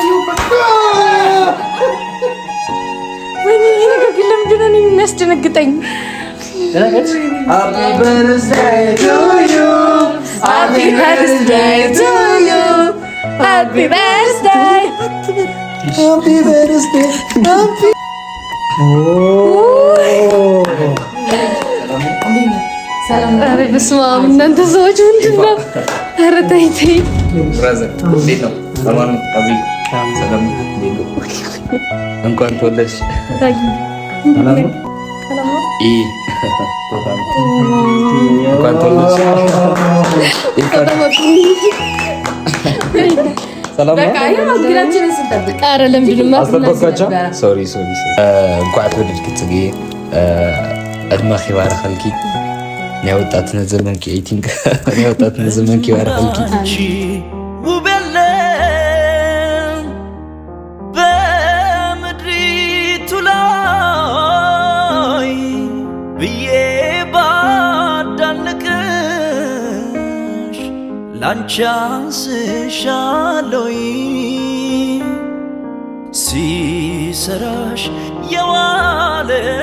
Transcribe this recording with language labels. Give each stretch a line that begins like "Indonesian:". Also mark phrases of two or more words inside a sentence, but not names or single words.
Amharic: ወይኔ ነገር ግን ለምንድን ነው የሚያስደነግጠኝ?
English: Happy birthday to you. Happy birthday to you. Happy birthday. Happy birthday. Happy.
Amharic: ሰላም ኧረ በስመ አብ እናንተ ሰዎች ምንድን ነው? ኧረ ተይ ተይ። እንኳን ተወለድሽ። እንኳን ተወለድሽ።
Tigrinya: ዕድመኺ ይባረኸልኪ ናይ ወጣትነት ዘመንኪ ኤይቲንግ ናይ ወጣትነት ዘመንኪ ይባረኸልኪ
Amharic: ውብ የለም በምድሪቱ ላይ ብዬ ባዳንቅሽ ላንቺ አንስሻለሁ ሲሰራሽ የዋለ